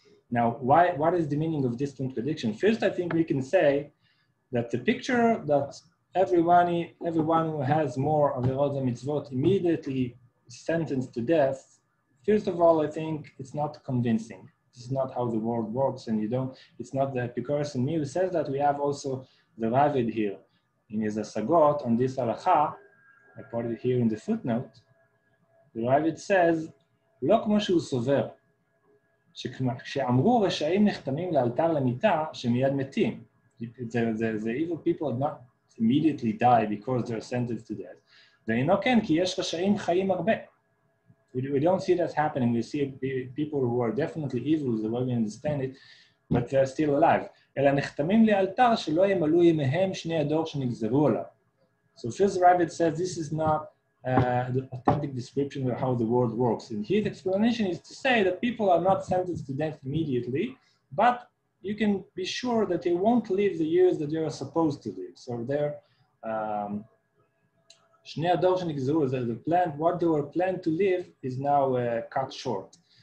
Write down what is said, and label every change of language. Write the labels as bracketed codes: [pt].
[en] Now, what is the meaning of this contradiction? First, I think we can say that the picture that everyone who has more averot and mitzvot immediately sentenced to death, first of all, I think it's not convincing. This is not how the world works, and it's not the Epicurus and me who says that. We have also the Ravid here in his Asagot on this halacha. I put it here in the footnote. The Ravid says, [he] לא כמו שהוא סובר, כשאמרו רשעים נחתמים לאלתר למיתה, שמיד מתים. [en] The evil people do not immediately die because they're sentenced to death. [he] ואינו כן, כי יש רשעים חיים הרבה. [en] We don't see that happening. We see people who are definitely evil, the way we understand it, but they're still alive. [he] אלא נחתמים לאלתר שלא ימלאו ימיהם שני הדור שנגזרו עליו. [en] So first Ravid says this is not the authentic description of how the world works. And his explanation is to say that people are not sentenced to death immediately, but you can be sure that they won't live the years that they are supposed to live. So they're the plan, what they were planned to live is now cut short.